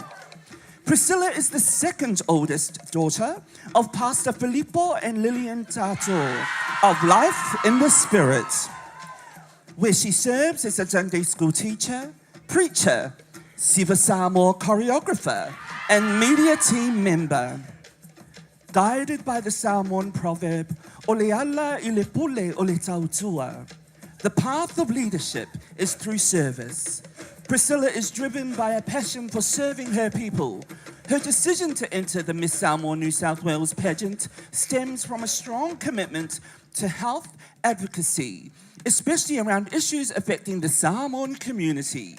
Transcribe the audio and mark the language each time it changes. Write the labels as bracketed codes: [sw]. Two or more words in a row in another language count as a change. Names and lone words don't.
[en] Priscilla is the second oldest daughter of Pastor Filippo and Lillian Tato of Life in the Spirit, where she serves as a Sunday school teacher, preacher, Siva Samoa choreographer, and media team member. Guided by the Samoan proverb, [sm] "Ole ala I le pule o le tautua," [en] the path of leadership is through service. Priscilla is driven by a passion for serving her people. Her decision to enter the Miss Samoa New South Wales pageant stems from a strong commitment to health advocacy, especially around issues affecting the Samoan community.